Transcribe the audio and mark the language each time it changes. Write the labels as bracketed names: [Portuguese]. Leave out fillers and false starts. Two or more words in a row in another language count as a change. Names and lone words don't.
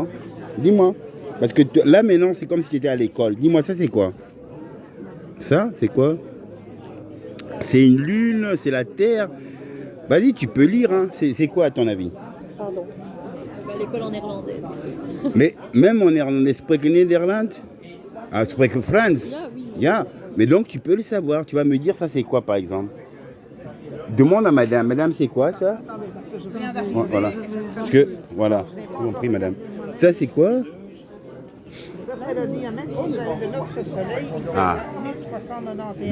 [French] Parce que là maintenant, c'est comme si tu étais à l'école. Dis-moi, ça c'est quoi? Ça, c'est quoi? C'est une lune, c'est la Terre. Vas-y, tu peux lire, hein. C'est quoi à ton avis? Pardon. L'école en néerlandais. Mais même en néerlandais, [Dutch] spreek Nederland? Ah, spreek Frans? Ja. [French] Mais donc tu peux le savoir. Tu vas me dire ça c'est quoi par exemple? Demande à madame. Madame, c'est quoi ça? Attendez, parce que je viens d'arriver. Voilà. Parce que, voilà. Je vous en prie, madame. Ça, c'est quoi? Ça fait le diamètre de notre soleil. Il fait 1391.